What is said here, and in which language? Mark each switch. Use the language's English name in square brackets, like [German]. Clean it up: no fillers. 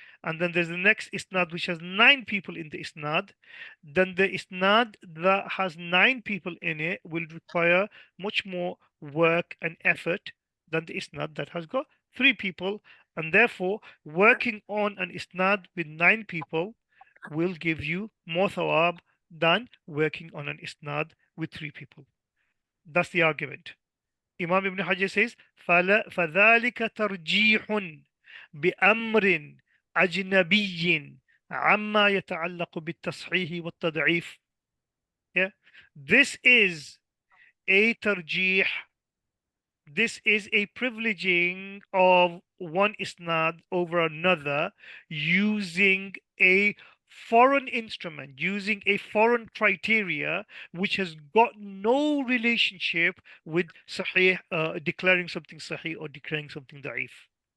[English] And then there's the next isnad which has 9 people in the isnad, then the isnad that has 9 people in it will require much more work and effort than the isnad that has got 3 people. And therefore, working on an isnad with 9 people will give you more thawab than working on an isnad with 3 people. That's the argument. Imam Ibn Hajar says, [Arabic] فَذَلِكَ تَرْجِيحٌ بأمر أجنبي عما يتعلق بالتصحيح والتضعيف. [English] Yeah, this is a tarjih. This is a privileging of one isnad over another using a foreign instrument, using a foreign criteria which has got no relationship with sahih, declaring something sahih or declaring something da'if.